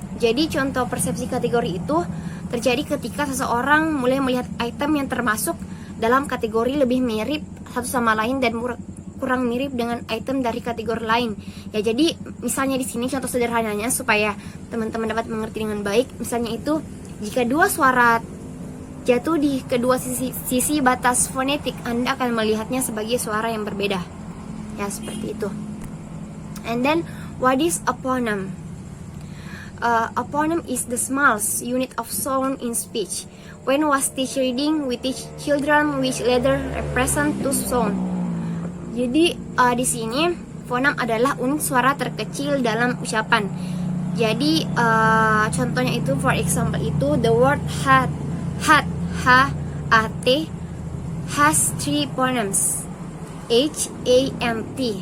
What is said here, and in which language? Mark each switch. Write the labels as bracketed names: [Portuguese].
[Indonesian] Jadi contoh persepsi kategori itu terjadi ketika seseorang mulai melihat item yang termasuk dalam kategori lebih mirip satu sama lain dan kurang mirip dengan item dari kategori lain. Ya, jadi misalnya di sini contoh sederhananya supaya teman-teman dapat mengerti dengan baik. Misalnya itu jika dua suara jatuh di kedua sisi batas fonetik, Anda akan melihatnya sebagai suara yang berbeda. Ya, seperti itu. [English] And then what is a phoneme? A phoneme is the smallest unit of sound in speech. When was teacher reading, we teach children which letter represent to sound. [Indonesian] Jadi di sini fonem adalah unit suara terkecil dalam ucapan. Jadi contohnya itu, [English] for example itu the word hat, H-A-T has 3 phonemes, H-A-N-T.